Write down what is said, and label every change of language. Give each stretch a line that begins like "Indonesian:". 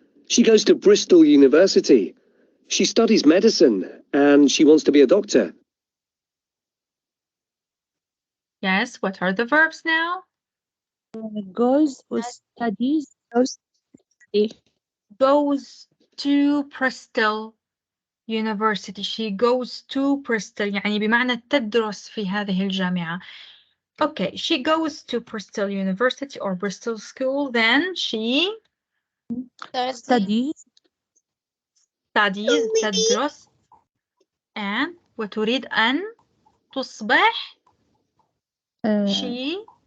English: She goes to Bristol University. She studies medicine and she wants to be a doctor. Yes, what are the verbs now? Goes or studies. Goes to Bristol University. She goes to Bristol
Arabic: يعني بمعنى تدرس في هذه الجامعة.
English: Okay, she goes to Bristol University or Bristol School, then she Studies.
Arabic: تدرس and وتريد أن تصبح she